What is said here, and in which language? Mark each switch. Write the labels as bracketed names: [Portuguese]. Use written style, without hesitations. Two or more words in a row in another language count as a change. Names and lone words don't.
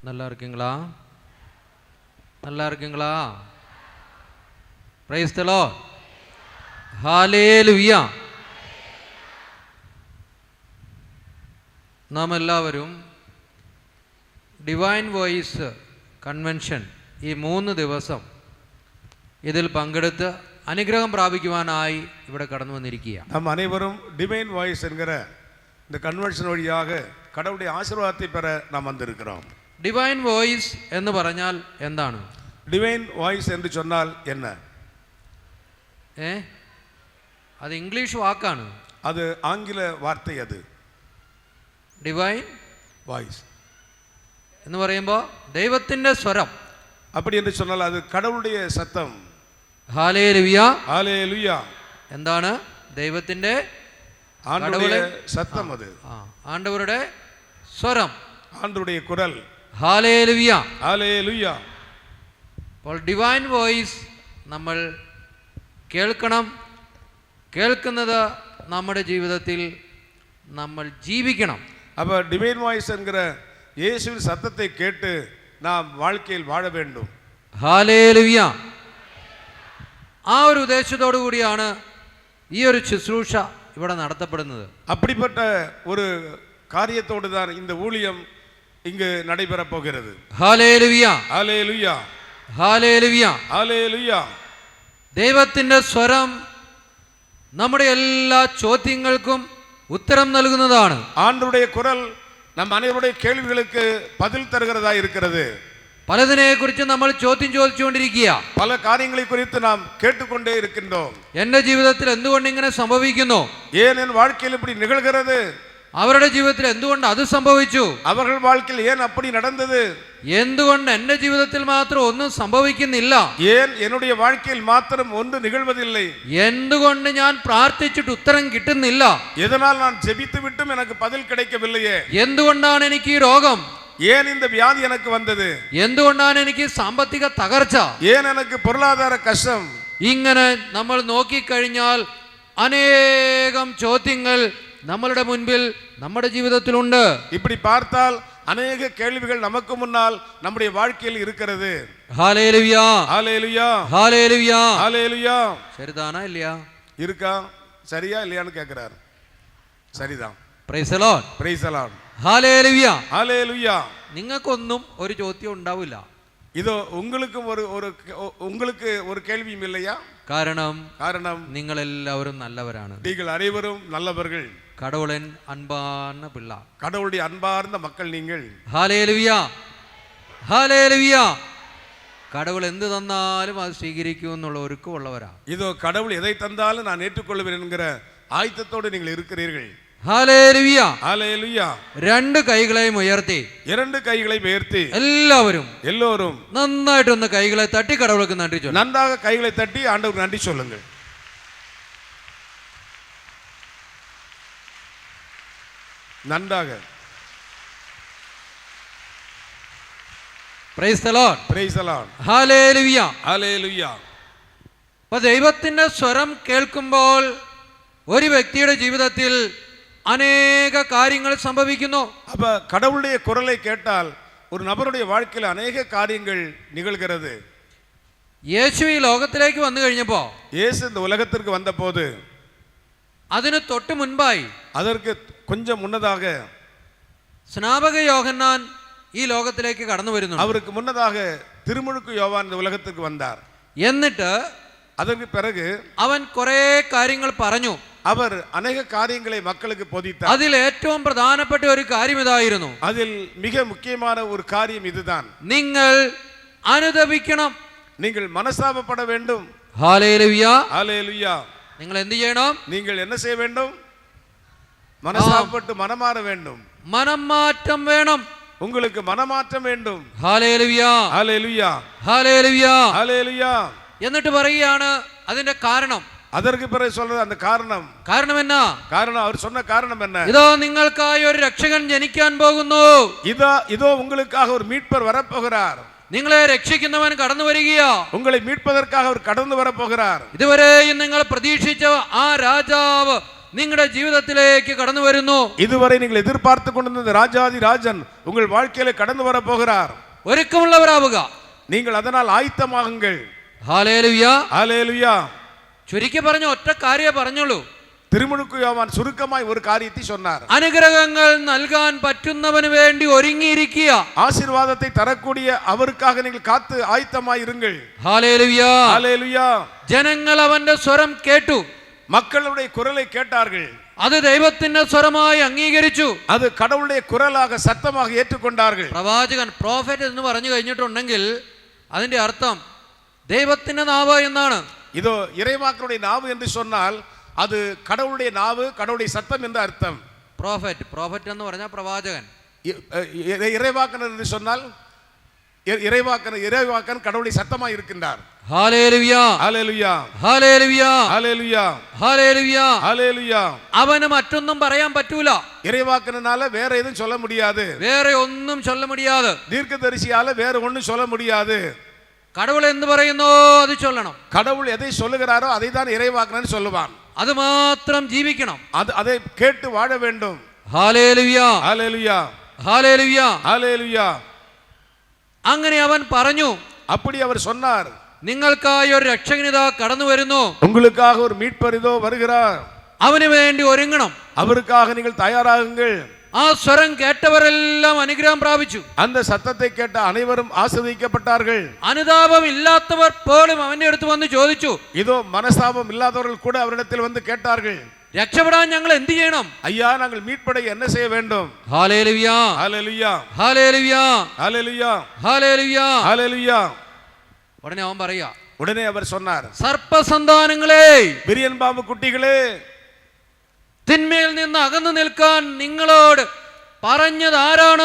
[Tamil] நல்லா இருக்கீங்களா? நல்லா இருக்கீங்களா? [English] Praise the Lord. [Malayalam] ഹല്ലേലൂയ. നാം എല്ലാവരും ഡിവൈൻ വോയിസ് കൺവെൻഷൻ ഈ 3 ദിവസം ഇതിൽ പങ്കെടുത്ത് അനുഗ്രഹം പ്രാപിക്കുവാനായി ഇവിടെ കടന്നു വന്നിരിക്കുക. [Tamil] நாம் அனைவரும் டிவைன் வாய்ஸ் என்கிற இந்த கன்வென்ஷன் வழியாக கடவுளுடைய ஆசீர்வாதத்தை பெற நாம் வந்திருக்கிறோம். [Malayalam] ഡിവൈൻ വോയിസ് എന്ന് പറഞ്ഞാൽ എന്താണ്? [Tamil] டிவைன் வாய்ஸ் என்று சொன்னால் என்ன? [Malayalam] അത് ഇംഗ്ലീഷ് വാക്കാണ്. [Tamil] அது ஆங்கில வார்த்தை. அது [Malayalam] ഡിവൈൻ [Tamil] வாய்ஸ் [Malayalam] എന്ന് പറയുമ്പോൾ ദൈവത്തിന്റെ സ്വരം. [Tamil] அப்படி என்று சொன்னால் அது கடவுளுடைய சத்தம். [Malayalam] ഹല്ലേലൂയ. [Tamil] ஹல்லேலூயா. [Malayalam] എന്താണ്? ദൈവത്തിന്റെ [Tamil] ஆண்டவருடைய சத்தம். அது [Malayalam] ആണ്ടവരുടെ സ്വരം, [Tamil] ஆண்டவருடைய குரல். [Malayalam] ഹല്ലേലൂയ. [Tamil] ஹல்லேலூயா. [Malayalam] അപ്പോൾ ഡിവൈൻ വോയിസ് നമ്മൾ കേൾക്കണം. കേൾക്കുന്നത് നമ്മുടെ ജീവിതത്തിൽ നമ്മൾ ജീവിക്കണം. [Tamil] அப்ப டிவைன் வாய்ஸ் என்கிற இயேசுவின் சத்தத்தை கேட்டு நாம் வாழ்க்கையில் வாழ வேண்டும். [Malayalam] ഹല്ലേലൂയ. ആ ഒരു ഉദ്ദേശത്തോടു കൂടിയാണ് ഈ ഒരു ശുശ്രൂഷ ഇവിടെ നടത്തപ്പെടുന്നത്. [Tamil] அப்படிப்பட்ட ஒரு காரியத்தோடு தான் இந்த ஊழியம் இங்கு நடைபெற போகிறது. [Malayalam] ഹല്ലേലൂയ. [Tamil] ஹல்லேலூயா. [Malayalam] ഹല്ലേലൂയ. [Tamil] ஹல்லேலூயா. [Malayalam] ദൈവത്തിന്റെ സ്വരം നമ്മുടെ എല്ലാ ചോദ്യങ്ങൾക്കും ഉത്തരം നൽകുന്നതാണ്. [Tamil] ஆண்டவருடைய குரல் நம் அனைவருடைய கேள்விகளுக்கு பதில் தருகிறதா இருக்கிறது. [Malayalam] പലതിനെ കുറിച്ച് നമ്മൾ ചോദ്യം ചോദിച്ചുകൊണ്ടിരിക്കുക. [Tamil] பல காரியங்களை குறித்து நாம் கேட்டுக்கொண்டே இருக்கின்றோம். [Malayalam] എന്റെ ജീവിതത്തിൽ എന്തുകൊണ്ട് ഇങ്ങനെ സംഭവിക്കുന്നു? [Tamil] ஏன் என் வாழ்க்கையில் இப்படி நிகழ்கிறது? [Malayalam] അവരുടെ ജീവിതത്തിൽ എന്തുകൊണ്ട് അത് സംഭവിച്ചു? [Tamil] அவர்கள் வாழ்க்கையில் ஏன் அப்படி நடந்தது? [Malayalam] എന്തുകൊണ്ട് എന്റെ ജീവിതത്തിൽ മാത്രം ഒന്നും സംഭവിക്കുന്നില്ല? [Tamil] ஏன் என்னுடைய வாழ்க்கையில் மாத்திரம் ஒன்று நிகழ்வதில்லை? [Malayalam] എന്തുകൊണ്ട് ഞാൻ പ്രാർത്ഥിച്ചിട്ട് ഉത്തരം കിട്ടുന്നില്ല? [Tamil] எதனால் நான் ஜெபித்து விட்டும் எனக்கு பதில் கிடைக்கவில்லையே? [Malayalam] എന്തുകൊണ്ടാണ് എനിക്ക് ഈ രോഗം? [Tamil] ஏன் இந்த வியாதி எனக்கு வந்தது? [Malayalam] എന്തുകൊണ്ടാണ് എനിക്ക് സാമ്പത്തിക തകർച്ച? [Tamil] ஏன் எனக்கு பொருளாதார கஷ்டம்? [Malayalam] ഇങ്ങനെ നമ്മൾ നോക്കിക്കഴിഞ്ഞാൽ അനേകം ചോദ്യങ്ങൾ നമ്മളുടെ മുൻപിൽ നമ്മുടെ ജീവിതത്തിലുണ്ട്. [Tamil] இப்படி பார்த்தால் அநேக கேள்விகள் நமக்கு முன்னால் நம்முடைய வாழ்க்கையில் இருக்கிறது. ஹல்லேலூயா. ஹல்லேலூயா. ஹல்லேலூயா. ஹல்லேலூயா. சரிதானா இல்லையா? இருக்கா? சரியா இல்லையான்னு கேட்கிறார். சரிதான். [English] Praise the Lord. Praise the Lord. [Malayalam] ഹല്ലേലൂയ. ഹല്ലേലൂയ. നിങ്ങൾക്കൊന്നും ഒരു ചോദ്യം ഉണ്ടാവില്ല. [Tamil] இதோ உங்களுக்கு ஒரு கேள்வியும் இல்லையா? காரணம் [Malayalam] നിങ്ങൾ എല്ലാവരും നല്ലവരാണ്. [Tamil] நீங்கள் அனைவரும் நல்லவர்கள். கடவுளின் அன்பான பிள்ளை, கடவுளுடைய அன்பார்ந்த மக்கள் நீங்கள். ஹல்லேலூயா. ஹல்லேலூயா. [Malayalam] கடவுள் എന്ത് തന്നാലും അത് സ്വീകരിക്കും എന്നുള്ള ഒരുക്കമുള്ളവരാ. [Tamil] இதோ கடவுள் எதை தந்தாலும் நான் ஏற்றுக்கொள்வேன் என்கிற ஆயத்தத்தோடு நீங்கள் இருக்கிறீர்கள். [Malayalam] ഹല്ലേലൂയ. ഹല്ലേലൂയ. രണ്ട് കൈകളെയും ഉയർത്തി, [Tamil] இரண்டு கைகளை உயர்த்தி எல்லோரும் [Malayalam] നന്നായിട്ടൊന്ന് കൈകളെ തട്ടി കടവുൾക്ക് നന്ദി ചൊല്ലുക. [Tamil] நன்றாக கைகளை தட்டி ஆண்டவருக்கு நன்றி சொல்லுங்கள். நன்றாக. [English] Praise the Lord. Praise the Lord. [Malayalam] ഹല്ലേലൂയ. ഹല്ലേലൂയ. അപ്പോൾ ദൈവത്തിന്റെ സ്വരം കേൾക്കുമ്പോൾ ഒരു വ്യക്തിയുടെ ജീവിതത്തിൽ അനേക കാര്യങ്ങൾ സംഭവിക്കുന്നു. [Tamil] அப்ப கடவுளுடைய குரலை கேட்டால் ஒரு நபருடைய வாழ்க்கையில் அநேக காரியங்கள் நிகழ்கிறது. [Malayalam] യേശു ഈ ലോകത്തിലേക്ക് വന്നു കഴിഞ്ഞപ്പോൾ, [Tamil] இயேசு இந்த உலகத்திற்கு வந்தபோது, [Malayalam] അതിന് തൊട്ട് മുൻപായി, [Tamil] அதற்கு கொஞ்சம் முன்னதாக [Malayalam] സ്നാപക യോഹന്നാൻ ഈ ലോകത്തിലേക്ക് കടന്നു വരുന്നു. [Tamil] அவருக்கு முன்னதாக திருமுழுக்கு யோவான் இந்த உலகத்துக்கு வந்தார். [Malayalam] എന്നിട്ട് [Tamil] அதற்கு பிறகு [Malayalam] അവൻ കുറേ കാര്യങ്ങൾ പറഞ്ഞു. [Tamil] அவர் அநேக காரியங்களை மக்களுக்கு போதித்தார். [Malayalam] അതിൽ ഏറ്റവും പ്രധാനപ്പെട്ട ഒരു കാര്യം ഇതായിരുന്നു. [Tamil] அதில் மிக முக்கியமான ஒரு காரியம் இதுதான். [Malayalam] നിങ്ങൾ അനുതപിക്കണം. [Tamil] நீங்கள் மனஸ்தாபப்பட வேண்டும். [Malayalam] ഹല്ലേലൂയ. [Tamil] ஹல்லேலூயா. [Malayalam] നിങ്ങൾ എന്ത് ചെയ്യണം? [Tamil] நீங்கள் என்ன செய்ய வேண்டும்? மனஸ்தாபப்பட்டு மனமாற வேண்டும். [Malayalam] മനംമാറ്റം വേണം. [Tamil] உங்களுக்கு மனமாற்றம் வேண்டும். [Malayalam] ഹല്ലേലൂയ. [Tamil] ஹல்லேலூயா. [Malayalam] ഹല്ലേലൂയ. [Tamil] ஹல்லேலூயா. [Malayalam] എന്നിട്ട് പറയുകയാണ് അതിന്റെ കാരണം. [Tamil] அதற்கு பிறகு சொல்றது அந்த காரணம் என்ன? அவர் சொன்ன காரணம் என்ன? [Malayalam] இதோ നിങ്ങൾക്കായി ഒരു രക്ഷകൻ ജനിക്കാൻ പോകുന്നു. [Tamil] இதோ உங்களுக்காக ஒரு மீட்பர் வரப்போகிறார். [Malayalam] നിങ്ങളെ രക്ഷിക്കുന്നവൻ കടന്നു വരികയാ. [Tamil] உங்களை மீட்பதற்காக அவர் கடந்து வரப்போகிறார். [Malayalam] ഇതുവരെയും നിങ്ങൾ പ്രതീക്ഷിച്ച ആ രാജാവ് നിങ്ങളുടെ ജീവിതത്തിലേക്ക് കടന്നു വരുന്നു. [Tamil] இதுவரை நீங்கள் எதிர்பார்த்து கொண்டிருந்த ராஜாதி ராஜன் உங்கள் வாழ்க்கையிலே கடந்து வர போகிறார். [Malayalam] ഒരുക്കമുള്ളവരാവുക. [Tamil] நீங்கள் அதனால் ஆயத்தமாகுங்கள். [Malayalam] ഹല്ലേലൂയ. [Tamil] ஹல்லேலூயா. [Malayalam] ചുരുക്കി പറഞ്ഞ ഒറ്റ കാര്യമേ പറഞ്ഞുള്ളൂ. [Tamil] திருமுழுக்கு யோவான் சுருக்கமாய் ஒரு காரியத்தை சொன்னார். [Malayalam] അനുഗ്രഹങ്ങൾ നൽകാൻ പറ്റുന്നവന് വേണ്ടി ഒരുങ്ങിയിരിക്കുക. [Tamil] ஆசீர்வாதத்தை தரக்கூடிய அவருக்காக நீங்கள் காத்து ஆயத்தமாய் இருங்கள். [Malayalam] ഹല്ലേലൂയ. [Tamil] ஹல்லேலூயா. [Malayalam] ജനങ്ങൾ അവന്റെ സ്വരം കേട്ടു. [Tamil] மக்களுடைய குரலை கேட்டார்கள். [Malayalam] അത് ദൈവത്തിന്റെ സ്വരമായി അംഗീകരിച്ചു. [Tamil] அது கடவுளுடைய குரலாக சத்தமாக ஏற்றுக்கொண்டார்கள். [Malayalam] പ്രവാചകൻ പ്രോഫറ്റ് എന്ന് പറഞ്ഞു കഴിഞ്ഞിട്ടുണ്ടെങ്കിൽ അതിന്റെ അർത്ഥം ദൈവത്തിന്റെ നാവ് എന്നാണ്. [Tamil] இதோ இறைவாக்கனுடைய நாவு என்று சொன்னால் அது கடவுளுடைய நாவு, கடவுளுடைய சத்தம் என்று அர்த்தம். [Malayalam] പ്രോഫറ്റ് എന്ന് പറഞ്ഞാൽ പ്രവാചകൻ. [Tamil] இறைவாக்கனர் என்று சொன்னால் இறைவாக்கன் கடவுளுடைய சத்தமாக இருக்கின்றார். [Malayalam] ഹല്ലേലൂയ. [Tamil] ஹல்லேலூயா. [Malayalam] ഹല്ലേലൂയ. [Tamil] ஹல்லேலூயா. [Malayalam] ഹല്ലേലൂയ. [Tamil] ஹல்லேலூயா. [Malayalam] അവന് മറ്റൊന്നും പറയാൻ പറ്റൂല. [Tamil] இறைவாக்கனால வேற எதுவும் சொல்ல முடியாது. வேற ஒண்ணும் சொல்ல முடியாது. தீர்க்கதரிசியால வேற ஒண்ணும் சொல்ல முடியாது. [Malayalam] கடவுள் എന്ത് പറയുന്നോ അത് ചൊല്ലണം. [Tamil] கடவுள் எதை சொல்லுகிறாரோ அதை தான் இறைவாக்கனன் சொல்லுவான். அது மாத்திரம் ஜீவிക്കണം. அதை கேட்டு வாழ வேண்டும். [Malayalam] ഹല്ലേലൂയ. [Tamil] ஹல்லேலூயா. [Malayalam] ഹല്ലേലൂയ. [Tamil] ஹல்லேலூயா. [Malayalam] അങ്ങനെ അവൻ പറഞ്ഞു, [Tamil] அப்படி அவர் சொன்னார், [Malayalam] നിങ്ങൾക്കായി ഒരു രക്ഷകനിതാ കടന്നു വരുന്നു. [Tamil] உங்களுக்காக ஒரு மீட்பர் இதோ வருகிறார். [Malayalam] അവന് വേണ്ടി ഒരുങ്ങണം. [Tamil] அவருக்காக நீங்கள் தயாராகுங்கள். [Malayalam] ആ സ്വരം കേട്ടവരെല്ലാം അനുഗ്രഹം പ്രാപിച്ചു. [Tamil] அந்த சத்தத்தை கேட்ட அனைவரும் ஆசீர்வதிக்கப்பட்டார்கள். [Malayalam] അനുതാപം ഇല്ലാത്തവർ പോലും അവന്റെ അടുത്ത് വന്ന് ചോദിച്ചു. [Tamil] இதோ மனஸ்தாபம் இல்லாதவர்கள் கூட அவரிடத்தில் வந்து கேட்டார்கள், [Malayalam] രക്ഷപ്പെടാൻ ഞങ്ങൾ എന്ത് ചെയ്യണം? [Tamil] ஐயா, நாங்கள் மீட்படைய என்ன செய்ய வேண்டும்? [Malayalam] ഹല്ലേലൂയ. [Tamil] ஹல்லேலூயா. [Malayalam] ഹല്ലേലൂയ. [Tamil] ஹல்லேலூயா. [Malayalam] ഹല്ലേലൂയ. [Tamil] ஹல்லேலூயா. [Malayalam] ഉടനെ അവൻ പറയാ, [Tamil] உடனே அவர் சொன்னார், [Malayalam] സർപ്പസന്താനങ്ങളെ, [Tamil] விரியன் பாம்பு குட்டிகளே, [Malayalam] തിന്മയിൽ നിന്ന് അകന്നു നിൽക്കാൻ നിങ്ങളോട് പറഞ്ഞത് ആരാണ്?